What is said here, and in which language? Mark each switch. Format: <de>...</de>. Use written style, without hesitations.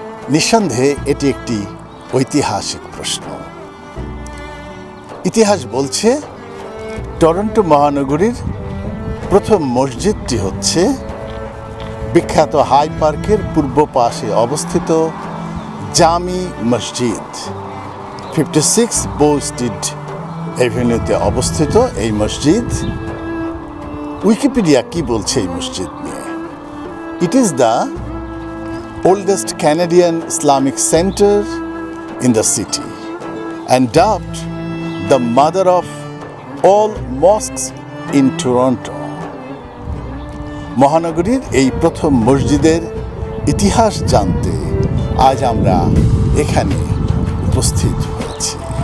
<bn>নিঃসন্দেহে এটি একটি ঐতিহাসিক প্রশ্ন। ইতিহাস বলছে টরন্টো মহানগরীর প্রথম মসজিদটি হচ্ছে বিখ্যাত হাই পার্কের পূর্ব পাশে অবস্থিত জামি মসজিদ। 56 বো স্ট্রিট অ্যাভিনিউতে অবস্থিত এই মসজিদ। উইকিপিডিয়া কি বলছে এই মসজিদ নিয়ে?</bn> <en>It is the oldest Canadian Islamic center in the city and dubbed the mother of all mosques in Toronto.</en> <bn>মহানগরীর এই প্রথম মসজিদের ইতিহাস জানতে আজ আমরা এখানে উপস্থিত হয়েছি।</bn>